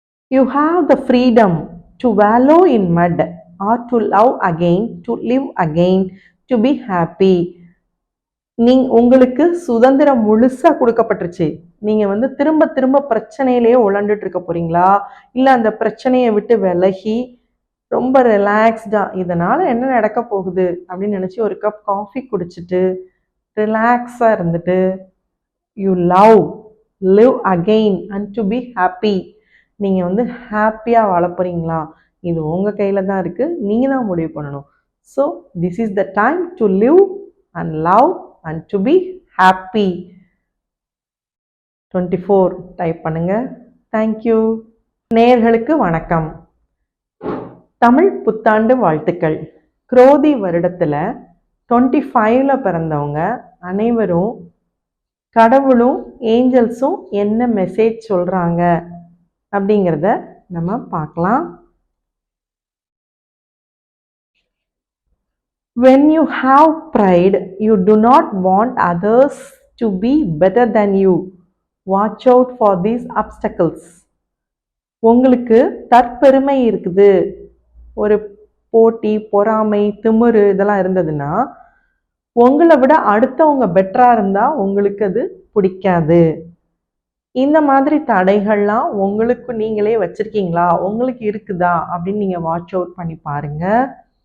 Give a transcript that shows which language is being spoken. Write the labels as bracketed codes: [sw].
[en] You have the freedom to wallow in mud or to love again, to live again, to be happy. [ta] உங்களுக்கு சுதந்திரம் முழுசா கொடுக்கப்பட்டுருச்சு. நீங்க வந்து திரும்ப திரும்ப பிரச்சனையிலேயே உழண்டுட்டு இருக்க போறீங்களா, இல்ல அந்த பிரச்சனையை விட்டு விலகி ரொம்ப ரிலாக்ஸ்டா இதனால என்ன நடக்க போகுது அப்படின்னு நினைச்சு ஒரு கப் காஃபி குடிச்சிட்டு ரிலாக்ஸா இருந்துட்டு [en] you live again and to be happy, [ta] நீங்க வந்து ஹாப்பியா வாழ போறீங்களா? இது உங்க கையில தான் இருக்கு. நீங்க தான் முடிவு பண்ணணும். [en] So this is the time to live and love and to be happy. [ta] 24 type பண்ணுங்க. தேங்க்யூ. நேயர்களுக்கு வணக்கம். தமிழ் புத்தாண்டு வாழ்த்துக்கள். குரோதி வருடத்துல 25ல பிறந்தவங்க அனைவரும் கடவுளும் ஏஞ்சல்ஸும் என்ன மெசேஜ் சொல்றாங்க அப்படிங்கிறத நம்ம பார்க்கலாம். [en] When you have pride, you do not want others to be better than you. Watch out for these obstacles. [ta] உங்களுக்கு தற்பெருமை இருக்குது, ஒரு போட்டி, பொறாமை, திமிரு இதெல்லாம் இருந்ததுன்னா உங்களை விட அடுத்தவங்க பெட்டரா இருந்தா உங்களுக்கு அது பிடிக்காது. இந்த மாதிரி தடைகள்லாம் உங்களுக்கு நீங்களே வச்சிருக்கீங்களா, உங்களுக்கு இருக்குதா அப்படின்னு நீங்க வாட்ச் அவுட் பண்ணி பாருங்க.